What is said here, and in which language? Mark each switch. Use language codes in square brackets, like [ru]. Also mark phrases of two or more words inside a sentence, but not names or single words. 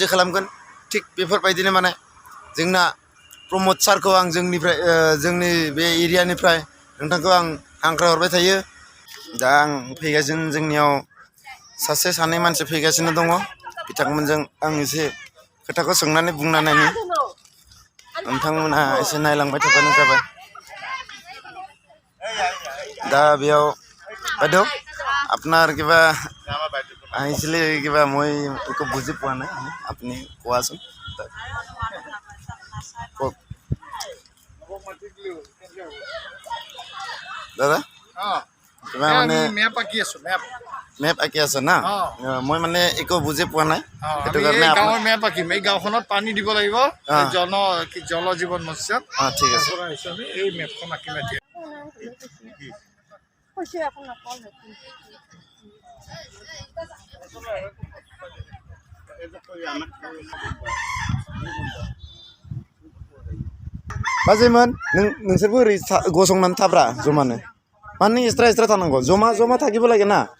[brx] खालामगोन थिग बेफोरबायदिनो माने जोंना प्रमद सारखौ आं जोंनि बे एरियानिफ्राय नोंथांखौ आं हांख्राय हरबाय थायो दा आं फैगासिनो जोंनियाव सासे सानै मानसि फैगासिनो दङ बिथांमोनजों आं एसे खोथाखौ सोंनानै बुंना नायनि नोंथांमोनहा एसे नायलांबाय थाबानो जाबाय दा बेयाव [as] বাইদেউ আপনার কিবা আহিছিলে কিবা মই একো বুজি পোৱা নাই আপুনি কোৱাচোন কওক দাদা কিবা মানে মেপ আঁকি আছো মেপ আঁকি আছে না মই মানে একো বুজি পোৱা নাই সেইটো কাৰণে গাঁৱৰ মেপ আঁকিম এই গাঁওখনত পানী দিব লাগিব জল জীৱন মৎস্যত ঠিক আছে এই মেপখন আঁকিম এতিয়া [brx] बाजैमोन नोंसोरबो ओरै गसंनानै थाब्रा जमानो माने एक्सट्रा थानांगौ जमा थाखिबो লাগে ना